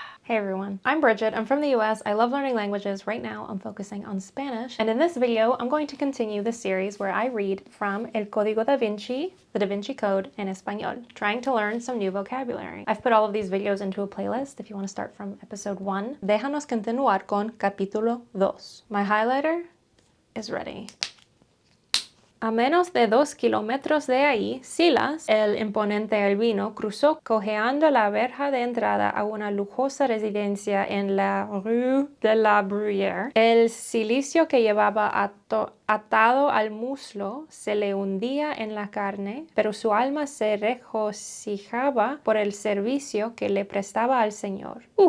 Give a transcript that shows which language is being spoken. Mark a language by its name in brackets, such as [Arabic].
[English] Hey everyone, I'm Bridget. I'm from the US. I love learning languages. Right now, I'm focusing on Spanish. And in this video, I'm going to continue the series where I read from El Código da Vinci, the DaVinci Code, in español, trying to learn some new vocabulary. I've put all of these videos into a playlist if you want to start from episode 1. [Spanish] Déjanos continuar con capítulo 2. [English] My highlighter is ready. [Spanish] A menos de 2 kilómetros de ahí, Silas, el imponente albino, cruzó cojeando la verja de entrada a una lujosa residencia en la Rue de la Bruyère. El cilicio que llevaba atado al muslo se le hundía en la carne, pero su alma se regocijaba por el servicio que le prestaba al Señor.